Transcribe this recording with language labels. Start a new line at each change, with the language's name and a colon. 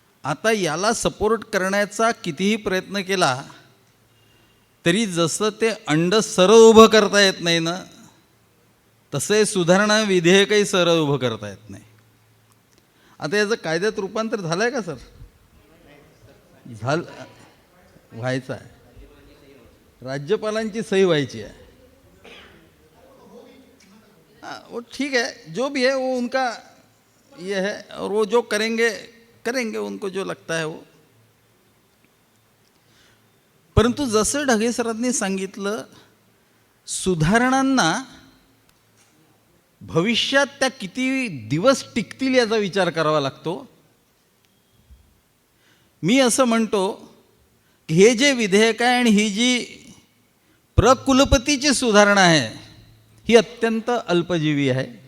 Marathi: आता याला सपोर्ट करण्याचा कितीही प्रयत्न केला तरी जसं ते अंड सरळ उभं करता येत नाही ना तसे सुधारणा विधेयकही सरळ उभं करता येत नाही. आता याचं कायद्यात रूपांतर झालं आहे का सर? व्हायचं आहे. राज्यपालांची सही व्हायची है.
Hindi: वो ठीक है, जो भी है वो उनका ये है और वो जो करेंगे उनको जो लगता है वो.
Marathi: परंतु जसं ढगे सरांनी सांगितलं सुधारणांना भविष्यात त्या किती दिवस टिकतील याचा विचार करावा लागतो. मी असं म्हणतो की हे जे विधेयक आहे आणि ही जी प्रकुलपतीची सुधारणा आहे ही अत्यंत अल्पजीवी आहे.